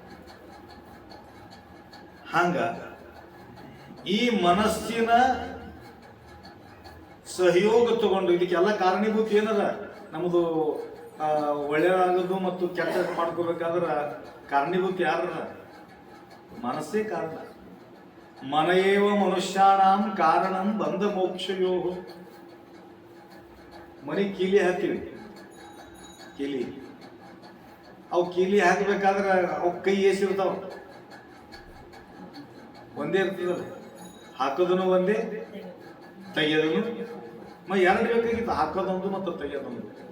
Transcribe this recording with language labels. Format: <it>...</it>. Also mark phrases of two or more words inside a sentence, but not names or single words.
<kn>ಹಂಗ ಈ ಮನಸ್ಸಿನ ಸಹಯೋಗ ತಗೊಂಡು ಇದಕ್ಕೆಲ್ಲ ಕಾರಣೀಭೂತ ಏನದ? ನಮ್ಮದು ಒಳ್ಳೆಯದಾಗೋದು ಮತ್ತು ಕೆಟ್ಟ ಮಾಡ್ಕೋಬೇಕಾದ್ರ ಕಾರಣೀಭೂತ ಯಾರ? ಮನಸ್ಸೇ ಕಾರಣ.</kn> <sa>ಮನಯೇವ ಮನುಷ್ಯಾಣಾಂ ಕಾರಣಂ ಬಂಧ ಮೋಕ್ಷಯೋ.</sa> <kn>ಮನೆ ಕೀಲಿ ಹಾಕ್ತೀವಿ, ಕೀಲಿ ಅವು ಕೀಲಿ ಹಾಕಬೇಕಾದ್ರೆ ಅವು ಕೈ ಏಸಿರ್ತಾವ, ಒಂದೇ ಇರ್ತದಲ್ಲ, ಹಾಕೋದನು ಒಂದೇ, ತೆಗೆಯೋದನು ಎರಡು ಬೇಕಾಗಿತ್ತು, ಹಾಕೋದೊಂದು ಮತ್ತು ತೆಗೆಯೋದೊಂದು.</kn>